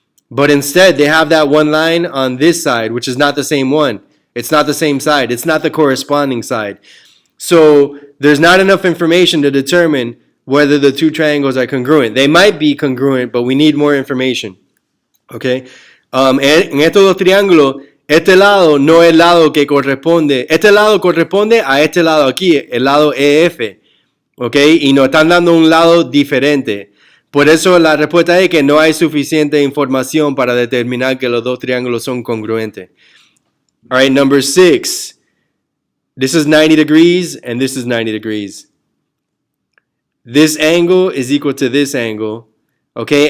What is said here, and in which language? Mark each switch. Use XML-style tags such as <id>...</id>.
<en>But instead, they have that one line on this side, which is not the same one. It's not the same side. It's not the corresponding side. So there's not enough information to determine whether the 2 triangles are congruent. They might be congruent, but we need more information. Okay?</en> <es>En estos 2 triángulos, este lado no es el lado que corresponde. Este lado corresponde a este lado aquí, el lado EF. Okay? Y nos están dando un lado diferente. Por eso la respuesta es que no hay suficiente información para determinar que los 2 triángulos son congruentes.</es> <en>All right, number 6. This is 90 degrees and this is 90 degrees. This angle is equal to this angle, okay?</en>